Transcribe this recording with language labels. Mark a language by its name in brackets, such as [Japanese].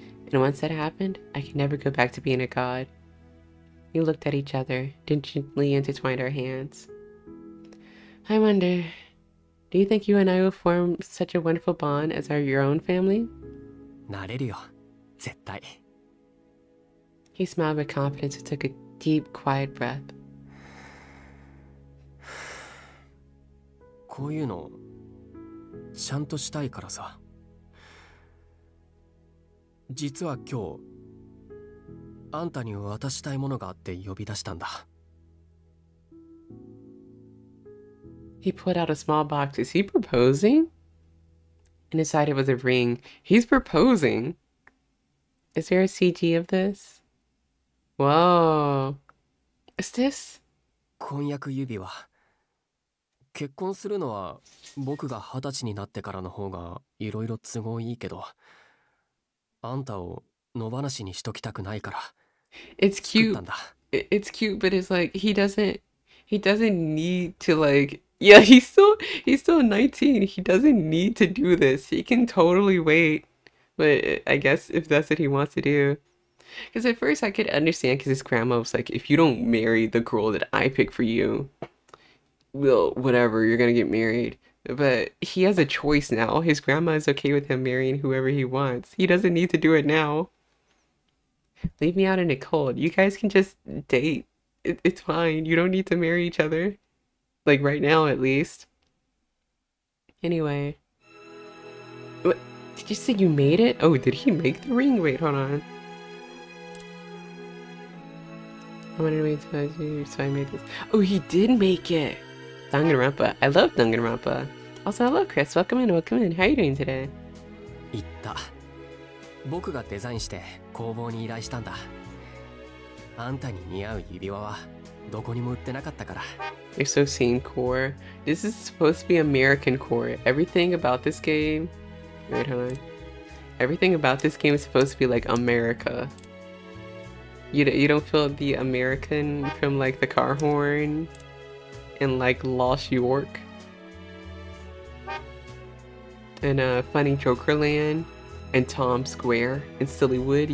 [English] And once that happened, I could never go back to being a god. We looked at each other, then gently intertwined our hands. I wonder, do you think you and I will form such a wonderful bond as your own family? [Japanese] なれるよ、絶対。 [English] He smiled with confidence and took a deep, quiet breath. [Japanese] こういうのちゃんとしたいからさ。実は今日あんたに渡したいものがあって呼び出したんだ。 [English] He pulled out a small box. Is he proposing? And inside it was a ring. He's proposing. Is there a CG of this? Whoa. Is this? [Japanese] 婚約指輪。結婚するのは僕が20歳になってからの方がいろいろ都合いいけど、あんたを野放しにしときたくないから。 [English] It's cute. It's cute, but it's like he doesn't need to like. Yeah, he's still 19. He doesn't need to do this. He can totally wait. But I guess if that's what he wants to do. Because at first I could understand because his grandma was like, if you don't marry the girl that I pick for you, well, whatever, you're going to get married. But he has a choice now. His grandma is okay with him marrying whoever he wants. He doesn't need to do it now. Leave me out in the cold. You guys can just date. It's fine. You don't need to marry each other. Like right now, at least. Anyway. Did you say you made it? Oh, did he make the ring? Wait, hold on. I wanted to wait till you, so I made this. Oh, he did make it! Danganronpa. I love Danganronpa. Also, hello, Chris. Welcome in, welcome in. How are you doing today? [Japanese] 言った。僕がデザインして工房に依頼したんだ。あんたに似合う指輪はどこにも売ってなかったから。 [English] They're so same core. This is supposed to be American core. Everything about this game... Wait, hold on. Everything about this game is supposed to be like America. You don't feel the American from like the car horn and like Lost York and Funny Jokerland and Times Square and Sillywood.